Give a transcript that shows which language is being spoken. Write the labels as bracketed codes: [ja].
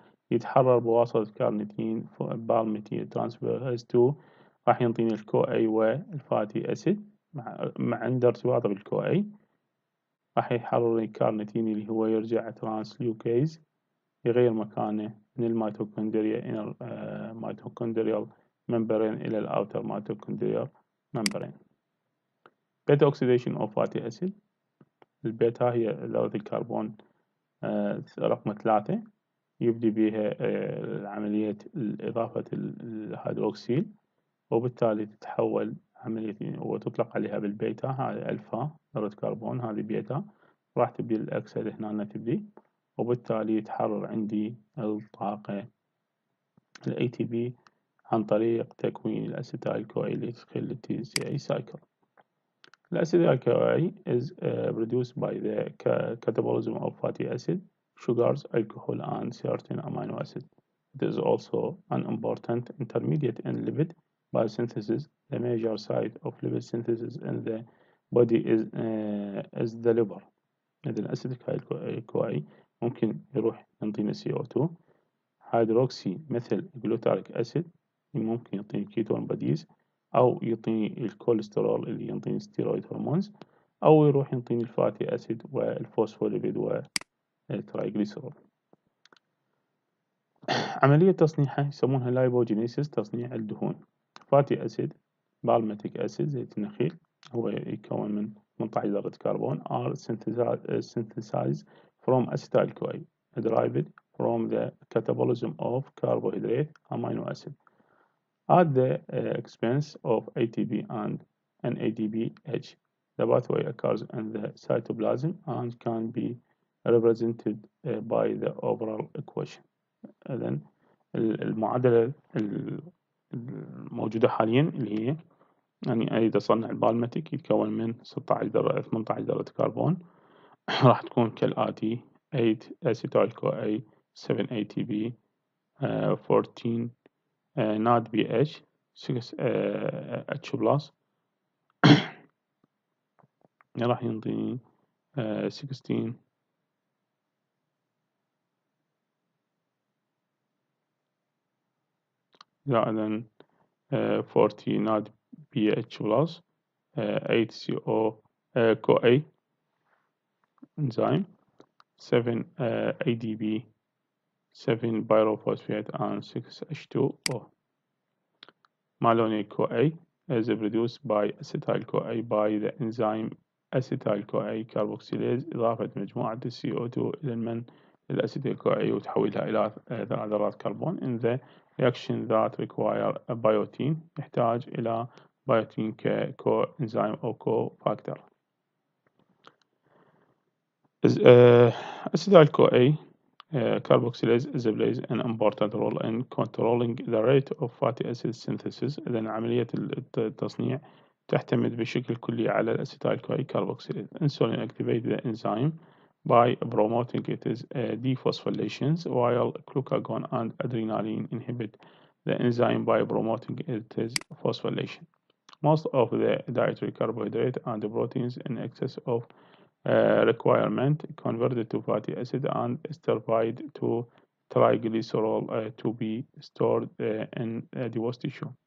[ar] ويتحرر بواسطة الكارنيتين بالميثيل ترانسفيرز 2، راح ينطيني الكو اي والفاتي أسيد مع عند ارتباطه بالكو اي راح يحرر الكارنيتين اللي هو يرجع ترانسليوكيز، يغير مكانه من الميتوكوندريا إلى ميتوكوندريال [en] membrane [ar] إلى الأوتر [en] mitochondrial membrane. beta oxidation of fatty acid. [ar] البيتا هي ذرة الكربون رقم 3 يبدي بها عملية إضافة الهيدروكسيل، وبالتالي تتحول عملية وتطلق عليها بالبيتا. هذه ألفا ذرة كربون، هذه بيتا، راح تبدي الأكسد هنا تبدي، وبالتالي يتحرر عندي الطاقة ال ATP عن طريق تكوين الأسيتايل كوي اللي تدخل ال TCA cycle. [en] الأسيتايل CoA is produced by the catabolism of fatty acid, sugars, alcohol, and certain amino acids. It is also an important intermediate in lipid biosynthesis. The major site of lipid synthesis in the body is the liver. [ar] إذا الأسيتايل كوي ممكن يروح ينطينا CO2 هيدروكسي مثل جلوتاريك أسيد، ممكن يعطيني كيتون بديز، أو يعطيني الكوليسترول اللي يعطيني ستيرويد هرمونز، أو يروح يعطيني الفاتي أسيد والفوسفوليبيد والترايغليسرول. عملية تصنيعها يسمونها lipogenesis، تصنيع الدهون. فاتي أسيد بالميتيك أسيد زيت النخيل هو يتكون من 18 ذرة كربون [en] are synthesized from acetyl CoA derived from the catabolism of carbohydrate amino acid at the expense of ATP and NADPH. The pathway occurs in the cytoplasm and can be represented by the overall equation. [ar] إذن المعادلة الموجودة حاليا اللي هي يعني أريد أصنع البالمتيك يتكون من 18 ذرة كربون راح تكون كالآتي: [en] 8 acetyl CoA, 7 ATP, 14 NADPH, 6 H plus [ar] راح ينطيني 16 [en] زائدا 40 NADPH plus 8 CO CoA enzyme, 7 ADP, 7 pyrophosphate, and 6 H2O. Malonyl CoA is produced by acetyl CoA by the enzyme acetyl CoA carboxylase [ar] إضافة مجموعة CO2 إلى الأسيتيل CoA وتحويلها إلى ذرات كربون. [en] In the reaction that require a biotin [ar] يحتاج إلى [en] biotin كcoenzyme أو cofactor. Acetyl CoA carboxylase plays an important role in controlling the rate of fatty acid synthesis. [ar] إذن عملية التصنيع تعتمد بشكل كلي على الأسيتايل CoA carboxylase. [en] Insulin activates the enzyme by promoting its dephosphorylations, while glucagon and adrenaline inhibit the enzyme by promoting its phosphorylation. Most of the dietary carbohydrate and proteins in excess of requirement converted to fatty acid and esterified to triacylglycerol to be stored in adipose tissue.